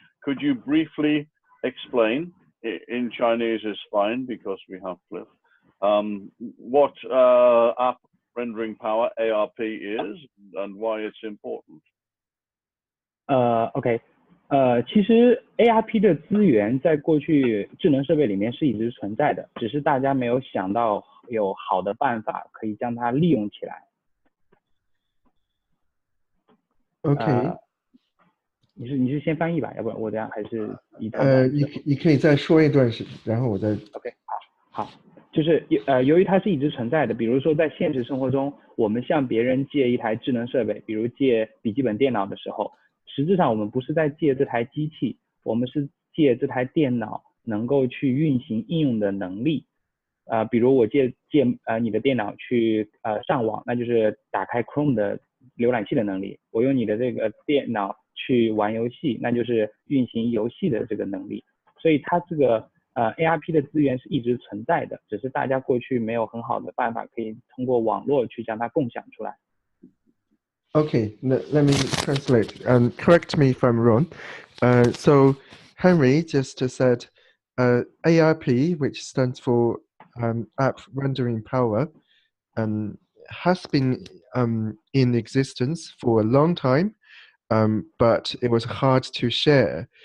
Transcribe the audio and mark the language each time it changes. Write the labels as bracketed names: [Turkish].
[English] Could you briefly explain, in Chinese is fine because we have Cliff, what ARP rendering power, ARP, is and why it's important? [Chinese] OK，其实 ARP 的资源在过去智能设备里面是一直存在的，只是大家没有想到有好的办法可以将它利用起来。 OK，你是先翻译吧，要不然我这样还是一套。你可以再说一段时，然后我再。 OK， 好，就是由于它是一直存在的，比如说在现实生活中，我们向别人借一台智能设备，比如借笔记本电脑的时候，实质上我们不是在借这台机器，我们是借这台电脑能够去运行应用的能力。比如我借你的电脑去上网，那就是打开 Chrome 的浏览器的能力。我用你的这个电脑去玩游戏，那就是运行游戏的这个能力。所以它这个ARP 的资源是一直存在的，只是大家过去没有很好的办法可以通过网络去将它共享出来。 [English] Okay, let me translate and correct me if I'm wrong. So Henri just said ARP, which stands for App Rendering Power, has been in existence for a long time, but it was hard to share.